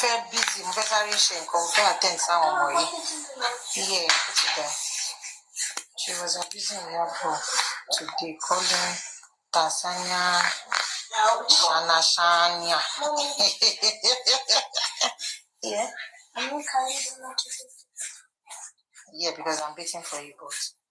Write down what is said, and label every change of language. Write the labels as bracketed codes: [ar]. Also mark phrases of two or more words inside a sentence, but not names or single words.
[yo] fẹ́ busy mo fẹ́ sáré ṣe nǹkan mo fẹ́ attend sáwọn ọmọ yìí. [en] Yeah, put it there. She was busy in airport today calling Tanzania Shania. Yeah. Yeah, because I'm waiting for you both.